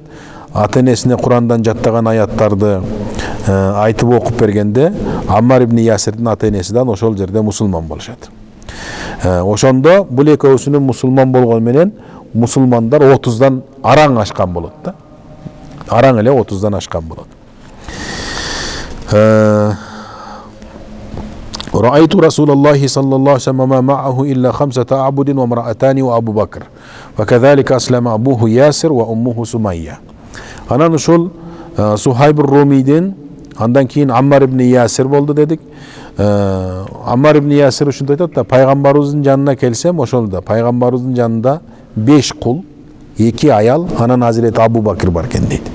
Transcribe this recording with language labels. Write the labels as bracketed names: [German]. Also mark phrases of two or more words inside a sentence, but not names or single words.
[Kyrgyz] Ата-энесине Курандан жаттаган аяттарды айтып окуп бергенде, Аммар ибн Ясирдин ата-энесидан ошол жерде мусулман болушат. Ошондо бул экөөсүнүн мусулман болгону менен мусулмандар 30дан араң ашкан болот да. Араң эле 30дан ашкан болот. [Arabic] رأيت رسول الله صلى الله عليه وسلم معه إلا 5 أعبد وامرأتان وأبو بكر. وكذلك أسلم أبوه ياسر وأمه سمية. [Kyrgyz] Анан ушул Сухайб ар-Румиден, андан кийин Аммар ибн Ясир болду дедик. Аммар ибн Ясир ушинтип айтат да, пайгамбарыбыздын жанына келсем, ошолда пайгамбарыбыздын жанында 5 кул, 2 аял, анан Азирети Абу Бакыр бар экен дейт.